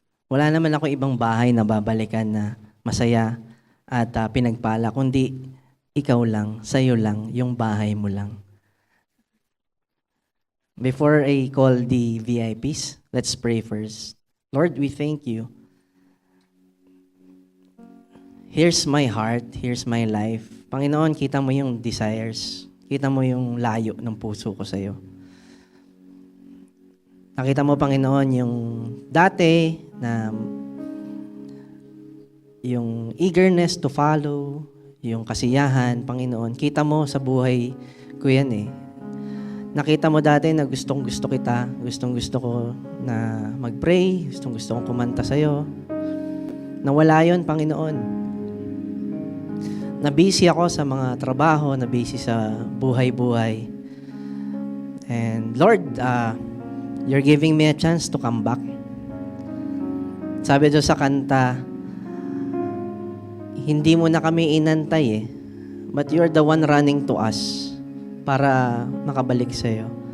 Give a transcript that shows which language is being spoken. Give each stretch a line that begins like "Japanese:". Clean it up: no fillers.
Filipino: Wala naman ako ibang bahay na babalikan na masaya at pinagpala, kundi ikaw lang, sa'yo lang, yung bahay mo lang.
English: Before I call the VIPs, let's pray first. Lord, we thank you. Here's my heart, here's my life.
Filipino: Panginoon, kita mo yung desires. Kita mo yung layo ng puso ko sa'yo. Nakita mo, Panginoon, yung dati na yung
English: eagerness to follow,
Filipino: yung kasiyahan, Panginoon. Kita mo sa buhay ko yan eh. Nakita mo dati na gustong-gusto kita, gustong-gusto ko na mag-pray, gustong-gusto kong kumanta sa'yo. Nawala yun, Panginoon. Na-busy ako sa mga trabaho, na-busy sa buhay-buhay.
English: And Lord, you're giving me a chance to come back.
Filipino: Sabi doon sa kanta, hindi mo na kami inantay eh,
English: but you're the one running to us
Filipino: para makabalik sa'yo.